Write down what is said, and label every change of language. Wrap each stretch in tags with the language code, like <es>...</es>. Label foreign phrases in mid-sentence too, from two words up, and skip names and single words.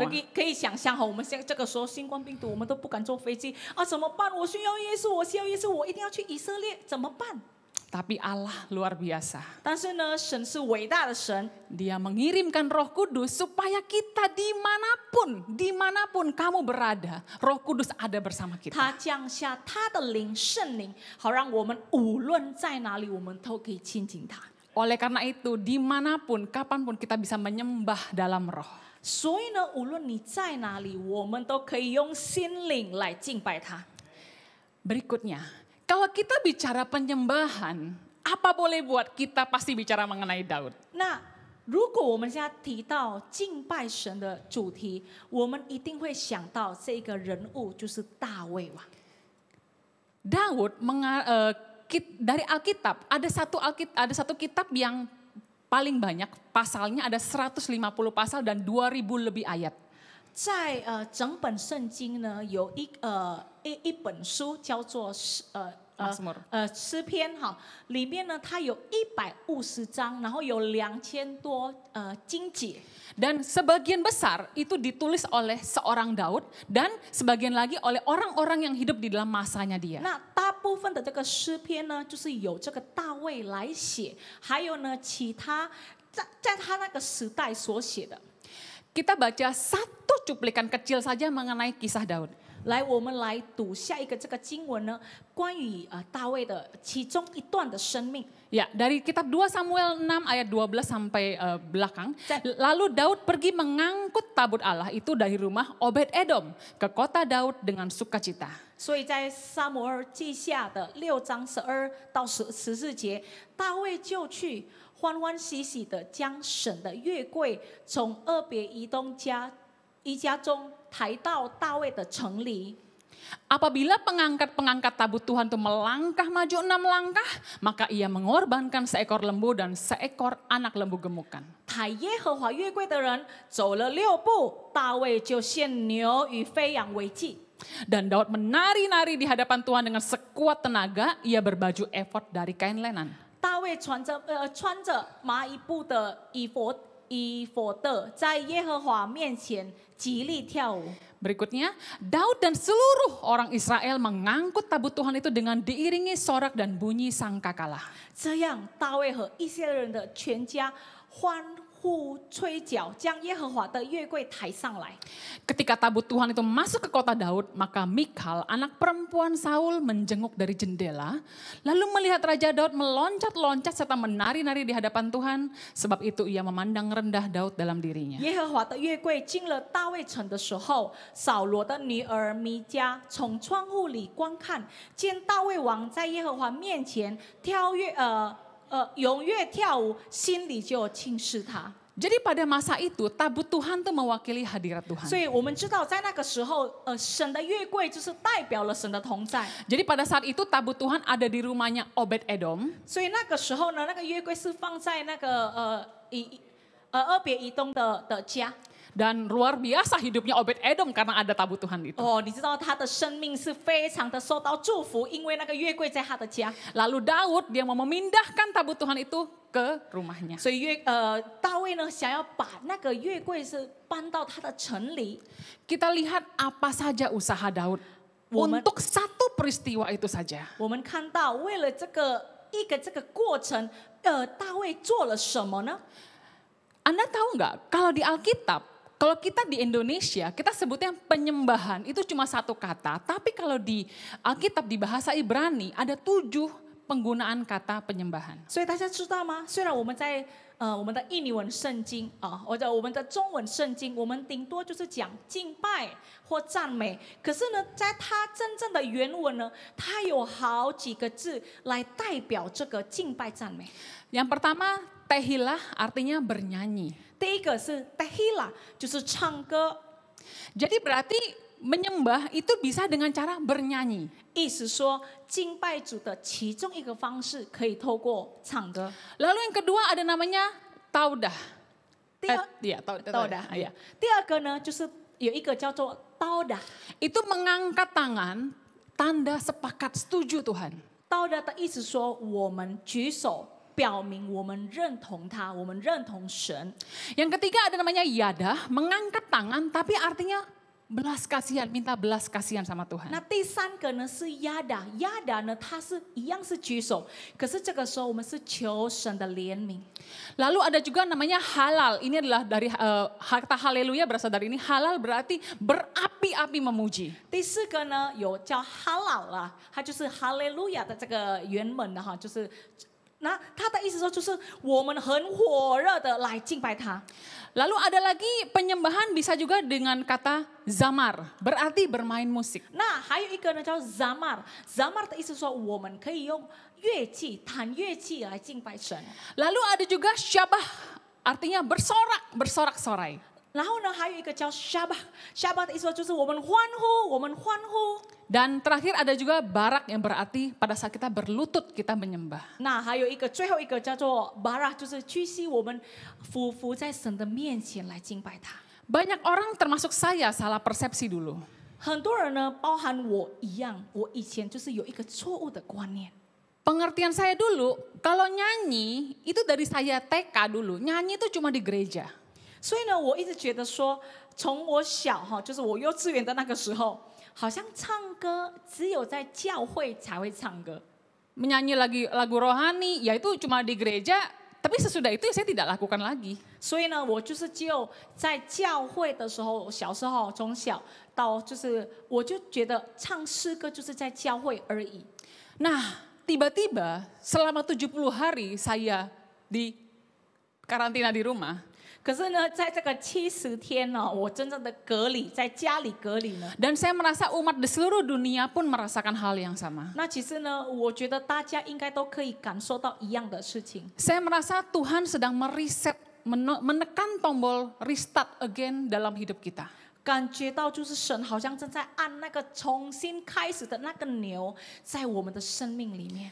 <zh>可以想象哈，我们现在这个时候新冠病毒，我们都不敢坐飞机啊，怎么办？我需要耶稣，我需要耶稣，我一定要去以色列，怎么办？</zh> <id>Tapi Allah luar biasa.</id> <zh>但是呢，神是伟大的神，</zh> <id>Dia mengirimkan Roh Kudus supaya kita dimanapun kamu berada, Roh Kudus ada bersama</id> <zh>他</zh> <id>kita.</id> <zh>降下他的灵，圣灵，好让我们无论在哪里，我们都可以亲近他。</zh> <id>Oleh karena itu, dimanapun, kapanpun kita bisa menyembah dalam Roh.</id> <zh>所以呢，无论你在哪里，我们都可以用心灵来敬拜他。</zh> <id>Berikutnya, kalau kita bicara penyembahan, apa boleh buat kita pasti bicara mengenai Daud.</id> <zh>那如果我们现在提到敬拜神的主题，我们一定会想到这个人物就是大卫王。</zh> <id>Daud dari Alkitab ada satu kitab yang paling banyak pasalnya, ada 150 pasal dan 2000 lebih ayat.</id> <zh>在整本圣经呢，有一本书叫做诗篇哈，里面呢它有150章，然后有2000多经节。</zh> <id>Dan sebagian besar itu ditulis oleh seorang Daud dan sebagian lagi oleh orang-orang yang hidup di dalam masanya dia.</id> <zh>那大部分的这个诗篇呢，就是由这个大卫来写，还有呢其他在他那个时代所写的。</zh> <id>Kita baca satu cuplikan kecil saja mengenai kisah Daud.</id> <zh>来，我们来读下一个这个经文呢，关于大卫的其中一段的生命。</zh> <id>Ya, dari kitab 2 Samuel 6 ayat 12 sampai belakang. Lalu Daud pergi mengangkut tabut Allah itu dari rumah Obed Edom ke kota Daud dengan sukacita.</id> <zh>所以在撒母耳记下的6章12到14节，大卫就去欢欢喜喜的将神的约柜从俄别以家中抬到大卫的城里。</zh> <id>Apabila pengangkat Tabut Tuhan itu melangkah maju 6 langkah, maka ia mengorbankan seekor lembu dan seekor anak lembu gemukan.</id> <zh>抬耶和华约柜的人走了6步，大卫就献牛与飞羊为祭。</zh> <id>Dan Daud menari-nari di hadapan Tuhan dengan sekuat tenaga, ia berbaju efod dari kain lenan.</id> <zh>大卫穿着麻衣布的以弗得，在耶和华面前极力跳舞。</zh> <id>Berikutnya, Daud dan seluruh orang Israel mengangkut tabut Tuhan itu dengan diiringi sorak dan bunyi sangkakala.</id> <zh>这样，大卫和以色列人的全家欢呼吹角，将耶和华的约柜抬上来。</zh> <id>Ketika tabut Tuhan itu masuk ke kota Daud, maka Mikhal, anak perempuan Saul, menjenguk dari jendela, lalu melihat Raja Daud meloncat-loncat serta menari-nari di hadapan Tuhan, sebab itu ia memandang rendah Daud dalam dirinya.</id> <zh>耶和华的约柜进了大卫城的时候，扫罗的女儿弥迦从窗户里观看，见大卫王在耶和华面前踊跃跳舞，心里就轻视他。</zh> <id>Jadi pada masa itu tabut Tuhan itu mewakili hadirat Tuhan.</id> <zh>所以我们知道，在那个时候，神的约柜就是代表了神的同在。</zh> <id>Jadi pada saat itu tabut Tuhan ada di rumahnya Obed Edom.</id> <zh>所以那个时候呢，那个约柜是放在那个俄别以东的家。</zh> <id>Dan luar biasa hidupnya Obed Edom karena ada tabut Tuhan itu.</id> <zh>哦，你知道他的生命是非常的受到祝福，因为那个约柜在他的家。</zh> <id>Lalu Daud dia mau memindahkan tabut Tuhan itu ke rumahnya.</id> <zh>所以大卫呢想要把那个约柜是搬到他的城里。</zh> <id>Kita lihat apa saja usaha Daud Woman- untuk satu peristiwa itu saja.</id> <zh>我们看到为了这个过程，大卫做了什么呢？</zh> <id>Anda tahu nggak kalau di Alkitab, kalau kita di Indonesia, kita sebutnya penyembahan itu cuma satu kata. Tapi kalau di Alkitab di bahasa Ibrani ada 7 penggunaan kata penyembahan.</id> <zh>所以大家知道吗？虽然我们在我们的印尼文圣经啊，或者我们的中文圣经，我们顶多就是讲敬拜或赞美。可是呢，在它真正的原文呢，它有好几个字来代表这个敬拜赞美。</zh> <id>Yang pertama, tehilah artinya bernyanyi.</id> <zh>第一个是 tehila， 就是唱歌，</zh> <id>Jadi berarti menyembah itu bisa dengan cara bernyanyi.</id> <zh>意思说敬拜主的其中一个方式可以透过唱歌。</zh> <id>Lalu yang kedua ada namanya taudah.</id> <zh>第二</zh> <id>Iya, taudah. Iya.</id> <zh>第二个呢，就是有一个叫做刀的。</zh> <id>Itu mengangkat tangan, tanda sepakat setuju Tuhan.</id> <zh>刀的意思说，我们举手表明我们认同他，我们认同神。</zh> <id>Yang ketiga ada namanya yadah, mengangkat tangan tapi artinya belas kasihan, minta belas kasihan sama</id> <zh>那</zh> <id>Tuhan.</id> <zh>第三个呢是亚达，亚达呢它是一样是举手，可是这个时候我们是求神的怜悯。</zh> <id>Lalu ada juga namanya halal. Ini adalah dari kata haleluya berasal dari ini. Halal berarti berapi-api memuji.</id> <zh>第四个呢有叫哈老啦，它就是哈利路亚的这个原文的哈，就是那它的意思说就是我们很火热的来敬拜他。</zh> <id>Lalu ada lagi penyembahan bisa juga dengan kata zamar, berarti bermain musik.</id> <zh>那还有一个呢叫 zamar 的意思说我们可以用乐器弹乐器来敬拜神。</zh> <id>Lalu ada juga syabah, artinya bersorak-sorai.</id> <zh>然后呢，还有一个叫 Shabbat 的意思就是我们欢呼，我们欢呼。</zh> <id>Dan terakhir ada juga barak yang berarti pada saat kita berlutut kita menyembah.</id> <zh>那还有一个最后一个叫做 Barak， 就是屈膝，我们俯伏在神的面前来敬拜他。</zh> <id>Banyak orang termasuk saya salah persepsi dulu.</id> <zh>很多人呢，包含我一样，我以前就是有一个错误的观念。</zh> <id>Pengertian saya dulu, kalau nyanyi itu dari saya TK dulu, nyanyi itu cuma di gereja.</id> <zh>所以呢，我一直觉得说，从我小哈，就是我幼稚园的那个时候，好像唱歌只有在教会才会唱歌。</zh> <id>Menyanyi lagu rohani, ya itu cuma di gereja, tapi sesudah itu saya tidak lakukan lagi.</id> <zh>所以呢，我就是只有在教会的时候，小时候从小到就是，我就觉得唱诗歌就是在教会而已。</zh> <id>Nah, tiba-tiba selama 70 hari saya di karantina di rumah.</id> <zh>可是呢，在这个70天呢，我真正的隔离，在家里隔离呢。</zh> <id>Dan saya merasa umat di seluruh dunia pun merasakan hal yang sama.</id> <zh>那其实呢，我觉得大家应该都可以感受到一样的事情。</zh> <id>Saya merasa Tuhan sedang mereset, menekan tombol</id> <en>restart again</en> <id>dalam hidup kita.</id> <zh>感觉到就是神好像正在按那个重新开始的那个钮，在我们的生命里面。</zh>